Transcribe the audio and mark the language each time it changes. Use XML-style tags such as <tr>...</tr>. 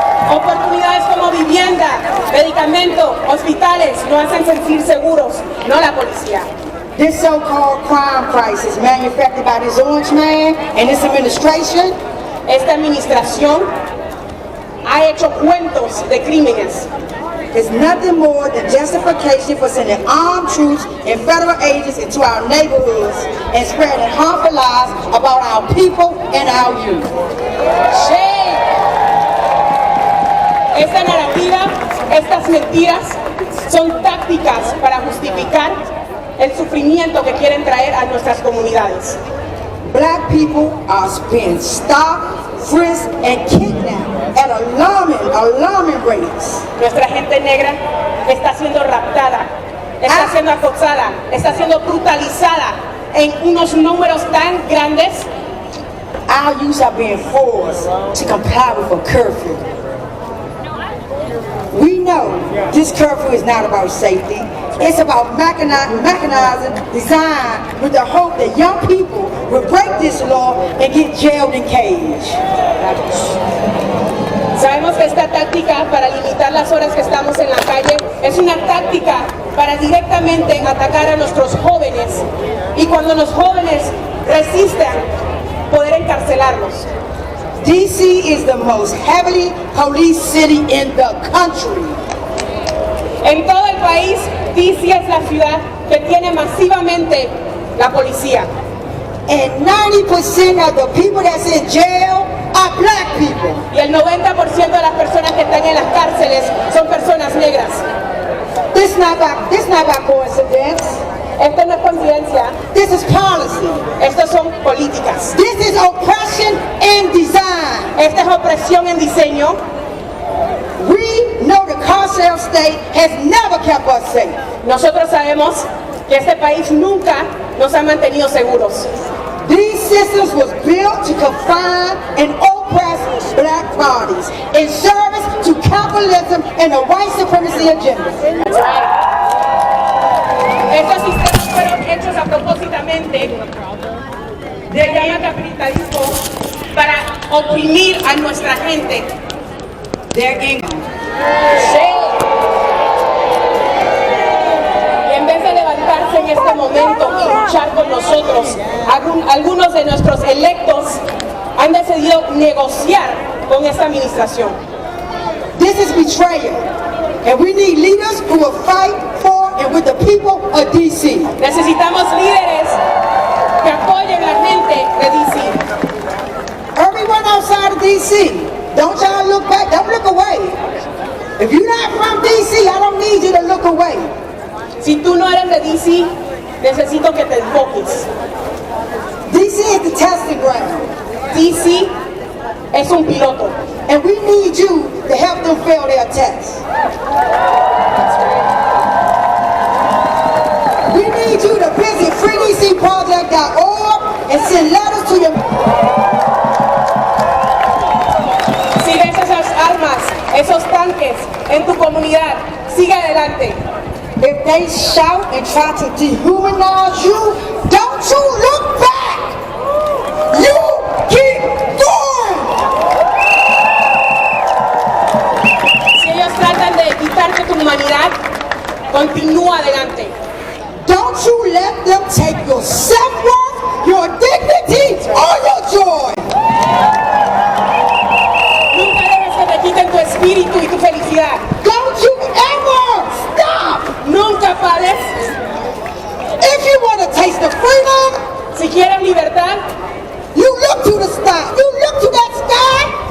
<es>Oportunidades como vivienda, medicamento, hospitales nos hacen sentir seguros, no la policía.</es> <en>This so-called crime crisis manufactured by this orange man and this administration,</en> <es>esta administración ha hecho cuentos de crímenes.</es> <en>is nothing more than justification for sending armed troops and federal agents into our neighborhoods and spreading harmful lies about our people and our youth. Shame.</en> <es>Esta narrativa, estas mentiras son tácticas para justificar el sufrimiento que quieren traer a nuestras comunidades.</es> <en>Black people are being stopped, frisked, and kidnapped at alarming rates.</en> <es>Nuestra gente negra está siendo raptada, está siendo acosada, está siendo brutalizada en unos números tan grandes.</es> <en>Our youth are being forced to comply with a curfew. We know this curfew is not about safety. It's about mechanizing design with the hope that young people will break this law and get jailed and caged.</en> <es>Sabemos que esta táctica para limitar las horas que estamos en la calle es una táctica para directamente atacar a nuestros jóvenes y cuando los jóvenes resistan, poder encarcelarlos.</es> <en>DC is the most heavily policed city in the country.</en> <es>En todo el país, DC es la ciudad que tiene masivamente la policía.</es> <en>And 90% of the people that's in jail are black people.</en> <es>Y el 90% de las personas que están en las cárceles son personas negras.</es> <en>This not by coincidence.</en> <es>Esto no es coincidencia.</es> <en>This is policy.</en> <es>Estas son políticas.</es> <en>This is oppression in design.</en> <es>Esta es opresión en diseño.</es> <en>We know the carceral state has never kept us safe.</en> <es>Nosotros sabemos que este país nunca nos ha mantenido seguros.</es> <en>These systems was built to confine and oppress black bodies in service to capitalism and the white supremacy agenda. That's right.</en> <es>Estos sistemas fueron hechos a propósitamente del llama capitalismo para oprimir a nuestra gente.</es> <en>Their income.</en> <es>Sí. Y en vez de levantarse en este momento y luchar con nosotros, algunos de nuestros electos han decidido negociar con esta administración.</es> <en>This is betrayal, and we need leaders who will fight for and with the people of DC.</en> <es>Necesitamos líderes que apoyen a la gente de DC.</es> <en>Everyone outside of DC, don't y'all look back, don't look away. If you're not from DC, I don't need you to look away.</en> <es>Si tú no eres de DC, necesito que te enfoques.</es> <en>DC is the testing ground.</en> <es>DC es un piloto.</es> <en>And we need you to help them fail their tests. We need you to visit FreeDCProject.org and send letters to your...</en> <es>Si ves esas armas, esos tanques en tu comunidad, sigue adelante.</es> <en>If they shout and try to dehumanize you, don't you look back! You keep going!</en> <es>Si ellos tratan de quitarte tu humanidad, continúa adelante.</es> <en>Don't you let them take your self-worth, your dignity, or your joy!</en> <es>Nunca dejes que te quiten tu espíritu y tu felicidad.</es> <en>Don't you ever stop!</en> <es>Nunca pares.</es> <en>If you want to taste the freedom sky. You look to that sky</en>